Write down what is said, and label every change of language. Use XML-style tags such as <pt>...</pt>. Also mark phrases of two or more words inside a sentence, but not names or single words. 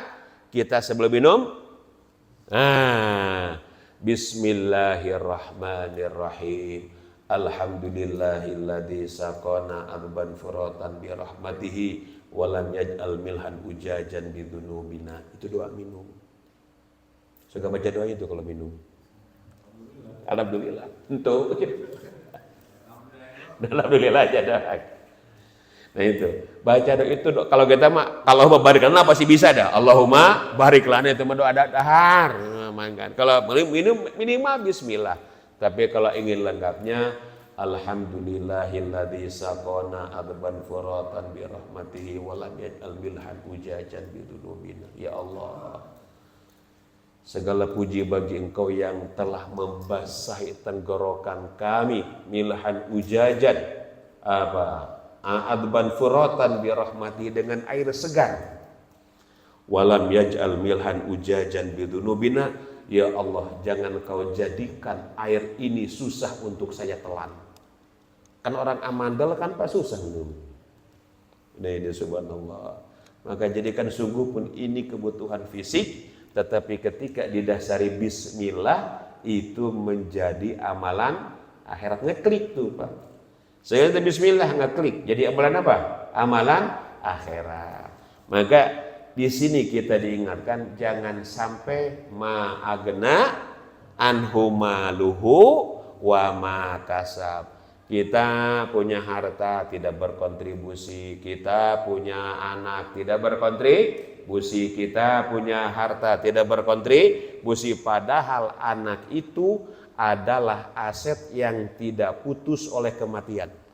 <id>Kita sebelum minum,</id> <ar>بسم الله الرحمن الرحيم. الحمد لله الذي سقانا عذبا فراتا برحمته ولم يجعل ملحا أجاجا بذنوبنا.</ar> <id>Itu doa minum. Suka baca doa itu kalau minum. Alhamdulillah. Untuk alhamdulillah aja doa. Nah itu, baca doa itu kalau kita mah kalau</id> <ar>بارك لنا</ar> <id>pasti bisa dah.</id> <ar>اللهم بارك لنا</ar> <id>itu mah doa dahar. Kalau minum minimal bismillah. Tapi kalau ingin lengkapnya,</id> <ar>الحمد لله الذي سقانا عذبا فراتا برحمته ولم يجعل ملحا أجاجا بذنوبنا.</ar> <id>Ya Allah, segala puji bagi Engkau yang telah membasahi tenggorokan kami</id> <ar>ملحا أجاجا عذبا فراتا برحمته</ar> <id>dengan air segar.</id> <ar>ولم يجعل ملحا أجاجا بذنوبنا.</ar> <id>Ya Allah, jangan Kau jadikan air ini susah untuk saya telan. Kan orang amandel kan pas susah minum. Nah ini subhanallah. Maka jadikan sungguh pun ini kebutuhan fisik, tetapi ketika didasari bismillah itu menjadi amalan akhirat. Ngeklik tuh Pak. Saya bismillah ngeklik. Jadi amalan apa? Amalan akhirat. Maka di sini kita diingatkan jangan sampai</id> <ar>ما أغنى عنه ماله وما كسب.</ar> <id>Kita punya harta tidak berkontribusi, kita punya anak tidak berkontribusi, kita punya harta tidak berkontribusi, padahal anak itu adalah aset yang tidak putus oleh kematian.</id>